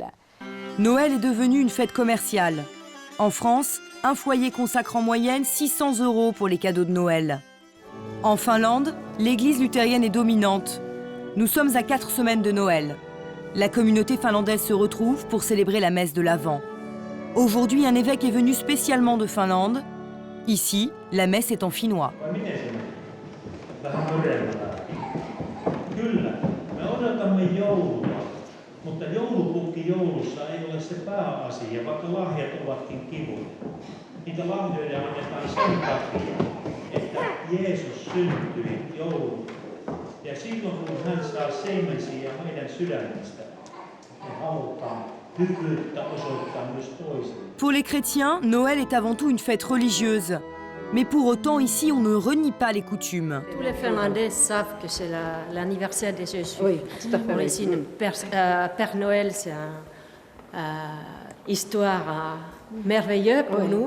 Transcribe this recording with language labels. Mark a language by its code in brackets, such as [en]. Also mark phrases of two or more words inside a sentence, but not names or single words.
[fr] Noël est devenu une fête commerciale. En France, un foyer consacre en moyenne 600 € pour les cadeaux de Noël. En Finlande, l'église luthérienne est dominante. Nous sommes à 4 semaines de Noël. La communauté finlandaise se retrouve pour célébrer la messe de l'Avent. Aujourd'hui, un évêque est venu spécialement de Finlande. Ici, la messe est en finnois. [fi] Mutta joulupukki joulussa ei ole se pääasia, vaikka lahjat ovatkin kivoja. Niitä lahjoja annetaan sen takia, että Jeesus syntyi jouluna. Ja silloin kun hän saa siemensiä meidän sydämestä, me halutaan hyvyyttä osoittaa myös toisille. [fr] Pour les chrétiens, Noël est avant tout une fête religieuse. Mais pour autant, ici, on ne renie pas les coutumes. Tous les Finlandais savent que c'est l'anniversaire de Jésus. Oui, tout à fait. Pour ici, le Père Noël, c'est une histoire merveilleuse pour nous.